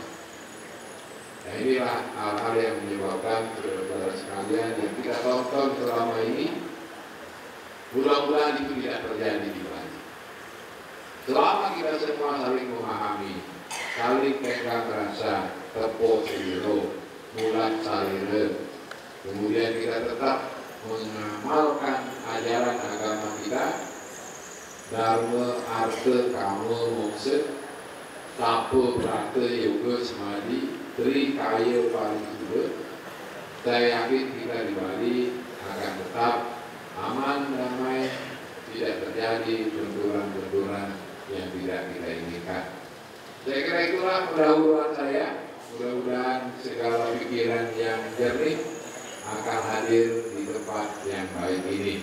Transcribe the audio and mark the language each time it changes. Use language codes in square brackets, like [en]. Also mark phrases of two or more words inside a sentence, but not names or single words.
[id] Nah inilah hal-hal yang menyebabkan saudara sekalian yang kita tonton selama ini, mudah-mudahan itu tidak terjadi di Bali. Selama kita semua saling memahami, saling pegang rasa, [jv] tepo siro, [ban] mulat salire, [id] kemudian kita tetap mengamalkan ajaran agama kita, Dharma, Artha, Kama, Moksa, Tapa, Prata, Yoga, Samadhi, Tri, Kaya, Parisuddha. Saya yakin kita di Bali akan tetap aman, damai, tidak terjadi benturan-benturan yang tidak kita inginkan. Saya kira itulah pendahuluan saya. Mudah-mudahan segala pikiran yang jernih akan hadir di tempat yang baik ini.